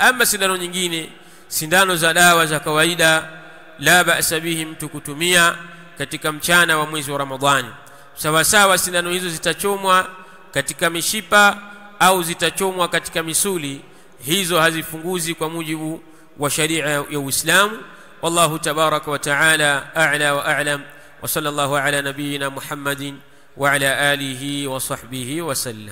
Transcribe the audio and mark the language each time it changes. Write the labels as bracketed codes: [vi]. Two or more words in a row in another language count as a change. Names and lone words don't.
[sw] Ama sindano nyingine, sindano za dawa za kawaida, [ar] لا بأس به [sw] mtu kutumia katika mchana wa mwezi wa Ramadhani. Sawa sawa sindano hizo zitachomwa katika mishipa au zitachomwa katika misuli, hizo hazifunguzi kwa mujibu wa sharia ya Uislamu. [ar] والله تبارك وتعالى أعلى وأعلم، وصلى الله على نبينا محمد وعلى آله وصحبه وسلم.